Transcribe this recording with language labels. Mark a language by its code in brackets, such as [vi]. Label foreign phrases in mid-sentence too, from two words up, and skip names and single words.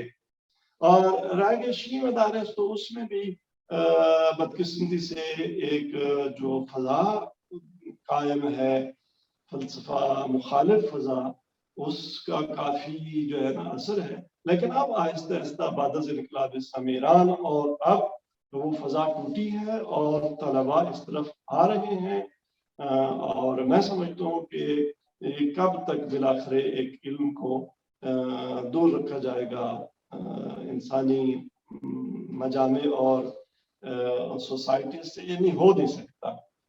[ur] اور رہ گئے شیعہ مدارس، تو اس میں بھی بدقسمتی سے ایک جو فضا قائم ہے، فلسفہ مخالف فضا، اس کا کافی جو ہے نا اثر ہے. لیکن اب آہستہ آہستہ بعد از انقلاب اسلامی ایران اور اب وہ فضا ٹوٹی ہے اور طلباء اس طرف آ رہے ہیں، اور میں سمجھتا ہوں کہ کب تک بالآخر ایک علم کو دور رکھا جائے گا انسانی مجامع اور سوسائٹی سے، یہ نہیں ہو نہیں سکتا.